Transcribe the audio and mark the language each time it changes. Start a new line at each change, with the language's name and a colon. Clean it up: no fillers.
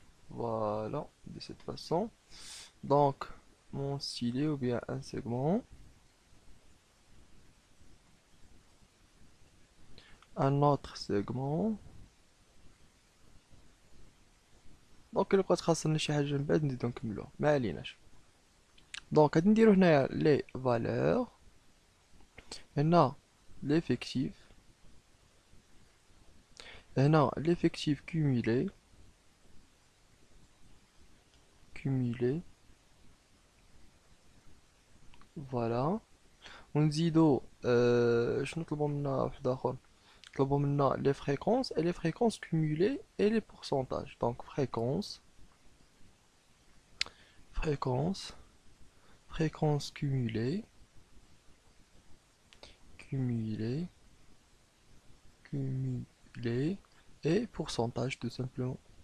French: Voilà, de cette façon. Donc, mon stylet ou bien un segment, un autre segment.
Arabic: دونك إلا بقات خاصنا شي حاجة من بعد نزيدو نكملوها ما عليناش. دونك غادي نديرو هنايا لي فالور، هنا l'effectif، هنا l'effectif cumulé، cumulé، فوالا. ونزيدو شنو نطلبو منا واحد آخر، نطلبو منا
French: les fréquences et les fréquences cumulées et les pourcentages. Donc fréquence، fréquence، fréquence cumulée، cumulée, cumulé et pourcentage tout simplement.